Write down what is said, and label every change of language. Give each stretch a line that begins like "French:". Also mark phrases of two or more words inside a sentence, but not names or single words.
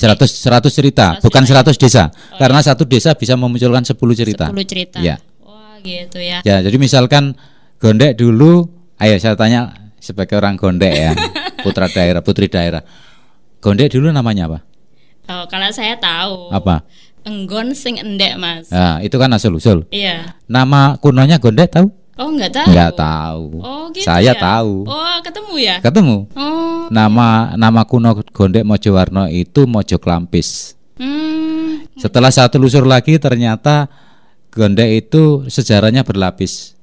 Indonesian: 100 cerita, bukan 100 desa. Karena satu desa bisa memunculkan 10 cerita. 10 cerita. Ya. Wah, gitu ya. Ya, jadi misalkan Gondek dulu, ayo saya tanya sebagai orang Gondek ya, putri daerah. Gondek dulu namanya apa? Oh, kalau saya tahu. Apa?
Javanese: Enggon sing endek Mas.
Indonesian: Nah, itu kan asal usul. Iya. Nama kunonya Gondek tahu? Oh, enggak tahu. Enggak tahu. Oh, gitu. Saya ya? tahu. Oh, ketemu ya? Ketemu. Oh. Nama kuno Gondek Mojowarno itu Mojo Klampis. Setelah saya telusur lagi ternyata Gondek itu sejarahnya berlapis.